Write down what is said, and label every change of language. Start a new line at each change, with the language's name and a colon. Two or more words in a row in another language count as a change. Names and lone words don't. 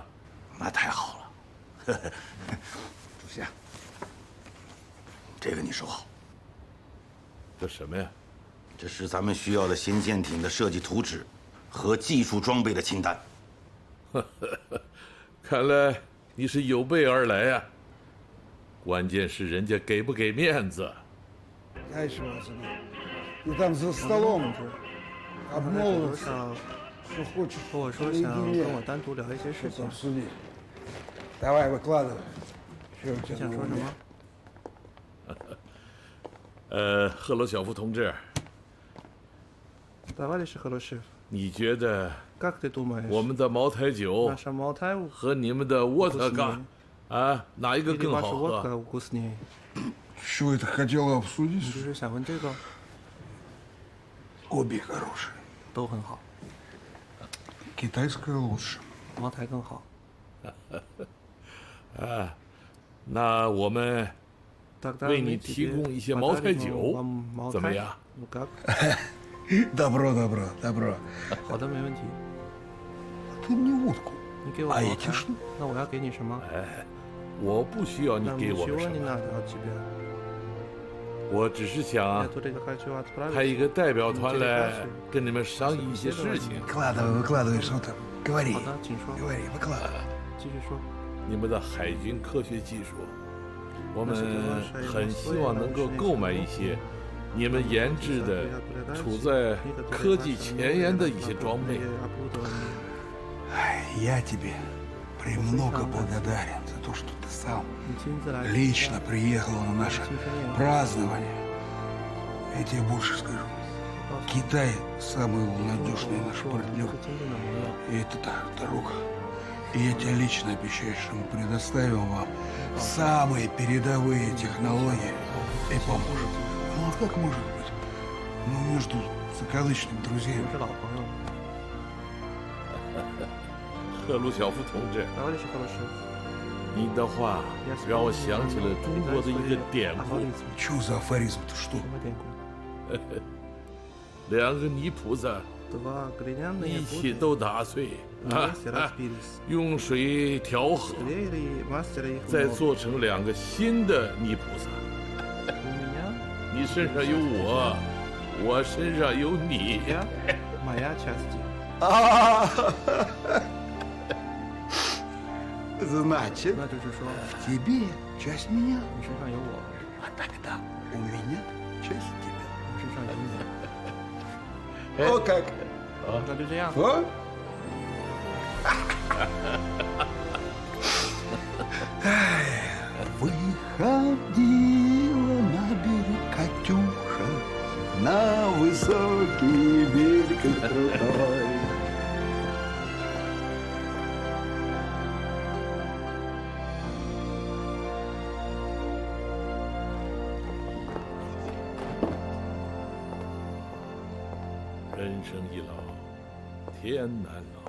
Chinese: 那太好了，主席，这个你收好。这什么呀？这是咱们需要的新舰艇的设计图纸和技术装备的清单。看来你是有备而来呀。关键是人家给不给面子。
Russian: Знаешь, ты там за столом обмолвился, что хочешь
Chinese: 和我说想跟我单独聊一些事情。
Russian: Давай, выкладывай.
Chinese: 你想说什么？赫鲁晓夫同志，你觉得我们的茅台酒和你们的沃特嘎，啊，哪一个更好喝
Russian: ？Что это хотела обсудить?
Chinese: 你就是想问这个
Russian: ？Обе хорошие.
Chinese: 都很好。
Russian: Китайская лучше.
Chinese: 茅台更好。啊，那我们为你提供一些茅台酒，怎么样
Russian: ？Добро, добро, добро.
Chinese: 好的，没问题。
Russian: Ты мне водку.
Chinese: 你给我茅台，那我要给你什么？哎，我不需要你给我们什么。我只是想派一个代表团来跟你们商议一些事情。
Russian: Выкладывай, выкладывай, что там. Говори.
Chinese: 好的，请说。
Russian: Говори, выкладывай.
Chinese: 继续说。你们的海军科学技术，我们很希望能够购买一些你们研制的、处在科技前沿的一些装备。
Russian: Я тебе премного благодарен за то, что ты сам лично приехал на наше празднование. Я тебе больше скажу. Китай самый надежный наш партнер. И это так, дорога. И я тебе лично обещаю, что мы предоставим вам самые передовые технологии и поможем. Ну а как может быть? Ну, между закадычными друзьями.
Chinese: 赫鲁晓夫同志，你的话让我想起了中国的一个典故。
Russian: Что за афоризм-то, что?
Chinese: 两个泥菩萨一起都打碎啊，用水调和，再做成2个新的泥菩萨。你身上有我，我身上有你。
Russian: Значит,
Chinese: 那就是说
Russian: тебе часть меня,
Chinese: 你身上有我，
Russian: а тогда у меня часть тебя.
Chinese: 我身上有你。
Russian: О как!
Chinese: 那就这样。 О!
Russian: Выходила на берег Катюша, на высокий берег крутой.
Chinese: 人生一老，天难老。